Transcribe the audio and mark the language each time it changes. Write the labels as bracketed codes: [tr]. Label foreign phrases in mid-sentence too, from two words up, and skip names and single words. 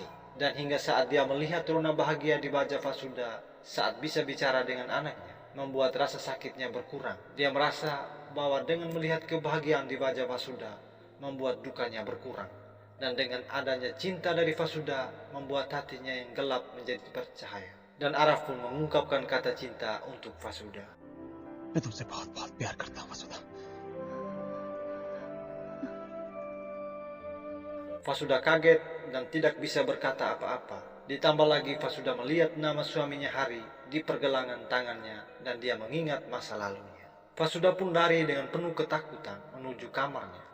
[id] Dan hingga saat dia melihat Rona bahagia di wajah Fasuda saat bisa bicara dengan anaknya, membuat rasa sakitnya berkurang. Dia merasa bahwa dengan melihat kebahagiaan di wajah Fasuda, membuat dukanya berkurang. Dan dengan adanya cinta dari Fasuda, membuat hatinya yang gelap menjadi bercahaya. Dan Araf pun mengungkapkan kata cinta untuk Fasuda. [hi] मैं तुमसे बहुत बहुत प्यार करता हूँ वसुधा। [id] Fasuda kaget dan tidak bisa berkata apa-apa. Ditambah lagi Fasuda melihat nama suaminya Hari di pergelangan tangannya dan dia mengingat masa lalunya. Fasuda pun lari dengan penuh ketakutan menuju kamarnya.